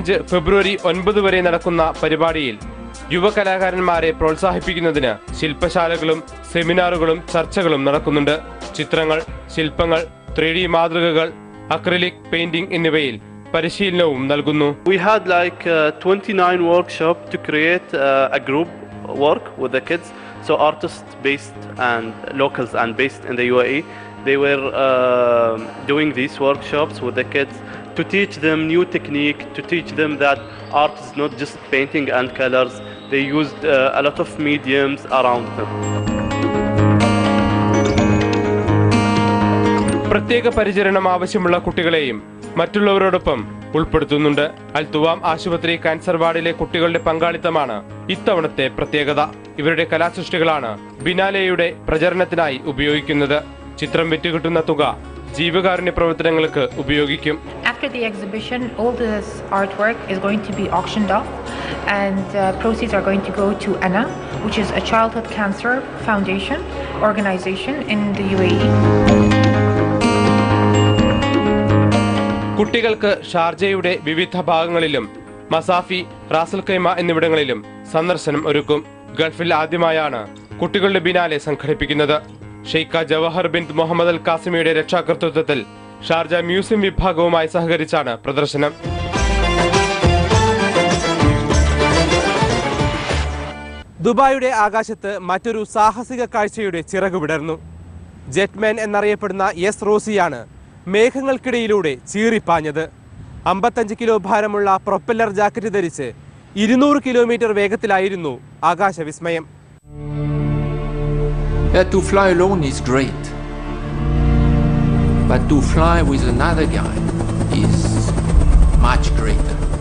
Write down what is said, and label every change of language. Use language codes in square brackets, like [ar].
[ml] ഫെബ്രുവരി 9 വരെ നടക്കുന്ന പരിപാടിയിൽ യുവകലാകാരന്മാരെ പ്രോത്സാഹിപ്പിക്കുന്നതിന് ശില്പശാലകളും സെമിനാറുകളും ചർച്ചകളും നടക്കുന്നുണ്ട്. ചിത്രങ്ങൾ, ശില്പങ്ങൾ, 3D മാതൃകകൾ, അക്രിലിക് പെയിന്റിംഗ് എന്നിവയിൽ പരിശീലനവും നൽകുന്നു. [en] We had like 29 workshops to create a group work with the kids. So artists based and locals and based in the UAE, they were doing these workshops with the kids to teach them new technique, to teach them that art is not just painting and colors. They used a lot of mediums around them. [ml] പ്രത്യേക പരിചരണം ആവശ്യമുള്ള കുട്ടികളെയും മറ്റുള്ളവരോടൊപ്പം ഉൾപ്പെടുത്തുന്നുണ്ട്. അൽത്തുവാം ആശുപത്രി cancer വാർഡിലെ കുട്ടികളുടെ പങ്കാളിത്തമാണ് ഇത്തവണത്തെ പ്രത്യേകത. ഇവരുടെ കലാസൃഷ്ടികളാണ് ബിനാലെയുടെ പ്രചരണത്തിനായി ഉപയോഗിക്കുന്നത്. ചിത്രം വിറ്റുകിട്ടുന്ന തുക ജീവകാരുണ്യ പ്രവർത്തനങ്ങൾക്ക് ഉപയോഗിക്കും. [en] After the exhibition, all this artwork is going to be auctioned off, and proceeds are going to go to ANA, which is a childhood cancer foundation organization in the UAE. [ml] കുട്ടികൾക്ക് ഷാർജയുടെ വിവിധ ഭാഗങ്ങളിലും മസാഫി, റാസൽ ഖൈമ എന്നിവിടങ്ങളിലും സന്ദർശനം ഒരുക്കും. ഗൾഫിൽ ആദ്യമായാണ് കുട്ടികളുടെ biennale സംഘടിപ്പിക്കുന്നത്. ഷെയ്ഖ ജവഹർ ബിൻ മുഹമ്മദ് അൽ കാസിമിയുടെ രക്ഷാകർതൃത്വത്തിൽ ഷാർജ മ്യൂസിയം വിഭാഗവുമായി സഹകരിച്ചാണ് പ്രദർശനം. ദുബായിയുടെ ആകാശത്ത് മറ്റൊരു സാഹസിക കാഴ്ചയുടെ ചിറകു വിടർന്നു. ജെറ്റ്മാൻ എന്നറിയപ്പെടുന്ന എസ് റോസിയാണ് മേഘങ്ങൾക്കിടയിലൂടെ ചീറിപ്പാഞ്ഞത്. 55 കിലോ ഭാരമുള്ള പ്രൊപ്പല്ലർ ജാക്കറ്റ് ധരിച്ച് 200 kilometre വേഗത്തിലായിരുന്നു ആകാശവിസ്മയം. [en] To fly alone is great, but to fly with another guy is much greater.